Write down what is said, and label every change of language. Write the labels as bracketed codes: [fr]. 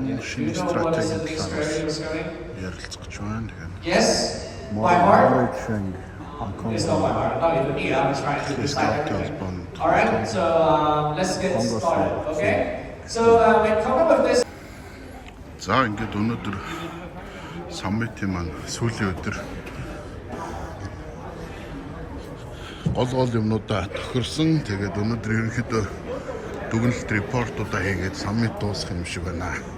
[mn] шинэ стратеги талаас ярилцах гэж байна. [en] Yes. By heart. It's not by heart. Not even me. I'm trying to decide everything. All right. So let's get started. Okay. So when coming with this. [mn] За ингээд өнөөдөр саммитын маань сүүлийн өдөр гол юмнуудаа тохирсон. Тэгээд өнөөдөр ерөнхийдөө дүгнэлт репортуудаа хийгээд саммит дуусах юм шиг байна.